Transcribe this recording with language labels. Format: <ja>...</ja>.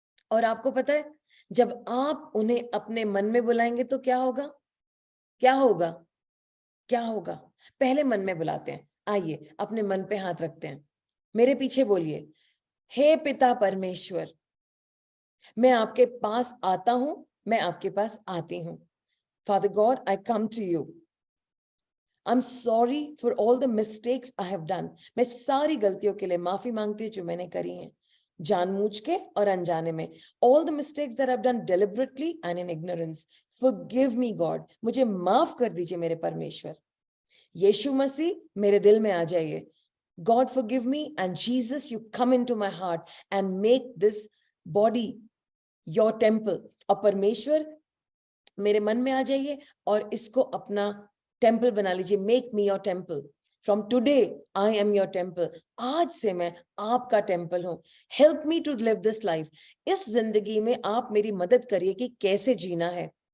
<hi>और आपको पता है, जब आप उन्हें अपने मन में बुलाएंगे तो क्या होगा? क्या होगा? क्या होगा? पहले मन में बुलाते हैं। आइए अपने मन पे हाथ रखते हैं, मेरे पीछे बोलिए, हे पिता परमेश्वर, मैं आपके पास आता हूं, मैं आपके पास आती हूं।</hi> <en>Father God, I come to you. I'm sorry for all the mistakes I have done.</en> <hi>मैं सारी गलतियों के लिए माफी मांगती हूँ जो मैंने करी हैं, जानबूझ के और अनजाने में।</hi> <en>All the mistakes that I've done deliberately and in ignorance. Forgive me, God.</en> <hi>मुझे माफ कर दीजिए मेरे परमेश्वर। यीशु मसीह मेरे दिल में आ जाइए।</hi> <en>God forgive me, and Jesus, you come into my heart and make this body your temple.</en> <hi>और परमेश्वर मेरे मन में आ जाइए और इसको अपना टेम्पल बना लीजिए।</hi> <en>Make me your temple. From today I am your temple.</en> <hi>आज से मैं आपका टेम्पल हूं।</hi> <en>Help me to live this life.</en> <hi>इस जिंदगी में आप मेरी मदद करिए कि कैसे जीना है।</hi>